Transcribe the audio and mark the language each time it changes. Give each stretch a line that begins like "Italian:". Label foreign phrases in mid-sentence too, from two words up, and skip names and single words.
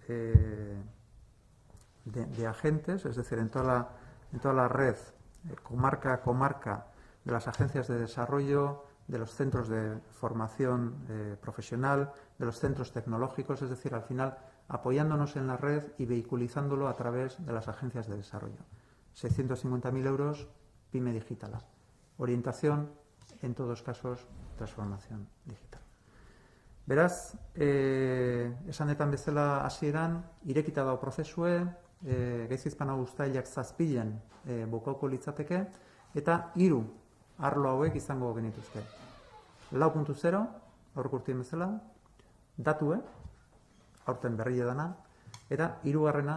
Spanish: agentes, es decir, en toda la red comarca a comarca de las agencias de desarrollo, de los centros de formación profesional, de los centros tecnológicos, es decir, al final apoyándonos en la red y vehiculizándolo a través de las agencias de desarrollo. 650.000 euros, PYME Digital. Orientación, en todos casos, transformación digital.
Basque: Beraz, esanetan bezala hasieran, irekita dago prozesue, gaizizpana uztailak 7 bukauko litzateke, eta 3 arlo hauek izango genituzke. 4.0, aurreko urtien bezala, datue, aurten berria dana, eta 3.